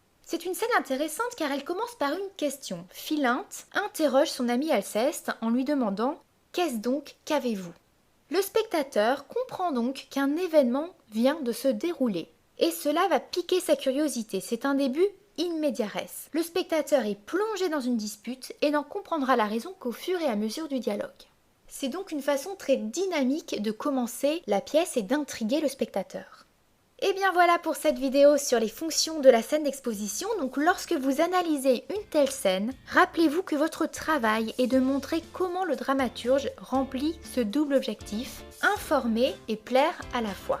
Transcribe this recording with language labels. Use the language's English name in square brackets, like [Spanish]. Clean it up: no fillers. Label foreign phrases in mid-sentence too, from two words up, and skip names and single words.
[French] C'est une scène intéressante car elle commence par une question. Philinte interroge son ami Alceste en lui demandant « Qu'est-ce donc qu'avez-vous » Le spectateur comprend donc qu'un événement vient de se dérouler. Et cela va piquer sa curiosité. C'est un début [Latin] in media res. [French] Le spectateur est plongé dans une dispute et n'en comprendra la raison qu'au fur et à mesure du dialogue. C'est donc une façon très dynamique de commencer la pièce et d'intriguer le spectateur. Et bien voilà pour cette vidéo sur les fonctions de la scène d'exposition. Donc lorsque vous analysez une telle scène, rappelez-vous que votre travail est de montrer comment le dramaturge remplit ce double objectif, informer et plaire à la fois.